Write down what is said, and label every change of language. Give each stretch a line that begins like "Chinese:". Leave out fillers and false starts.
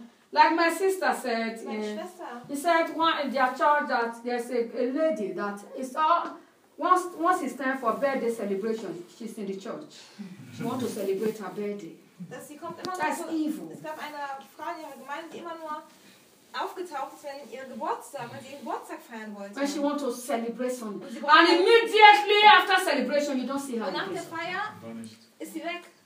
English: Like my sister said, he said one in their church that there's a lady that is all once it's time for birthday celebration, she's in the church. She wants to celebrate her birthday. That's evil.
German: Es gab eine Frau in ihrer Gemeinde, die immer nur aufgetaucht ist, wenn ihr Geburtstag, wenn sie ihren Geburtstag feiern wollte.
English: When she wants to celebrate something. And immediately after celebration, you don't see her.
German: Und nach der Feier ist sie weg.